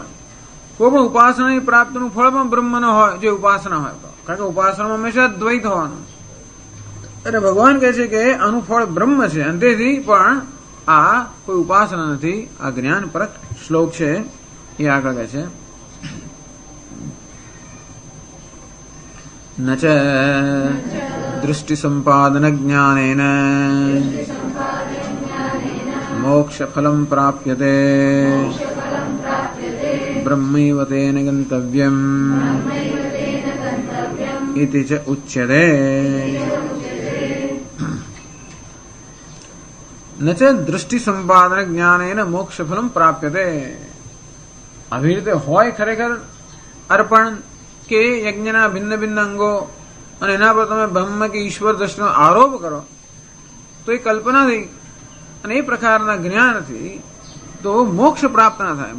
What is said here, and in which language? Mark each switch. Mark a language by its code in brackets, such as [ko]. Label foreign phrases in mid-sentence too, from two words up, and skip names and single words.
[gu] કોઈ પણ ઉપાસનાની પ્રાપ્તિનું ફળ પણ બ્રહ્મ ન હોય જે ઉપાસના હોય. તો કારણ કે ઉપાસનામાં હંમેશા દ્વૈત હોવાનું. એટલે ભગવાન કહે છે કે આનું ફળ બ્રહ્મ છે. અંતેથી પણ આ કોઈ ઉપાસના નથી, આ જ્ઞાન પરક શ્લોક છે. એ આગળ કહે છે [sa] न च दृष्टिसम्पादनज्ञानेन मोक्षफलं प्राप्यते ब्रह्मैव तेन गन्तव्यम् इति च उच्यते. न च दृष्टिसम्पादनज्ञानेन मोक्षफलं प्राप्यते. [gu] આવી રીતે હોય ખરેખર અર્પણ કે યજ્ઞના ભિન્ન ભિન્ન અંગો અને એના પર તમે બ્રહ્મ કે ઈશ્વર દ્રષ્ટિનો આરોપ કરો તો એ કલ્પનાથી અને એ પ્રકારના જ્ઞાનથી તો મોક્ષ પ્રાપ્ત ના થાય.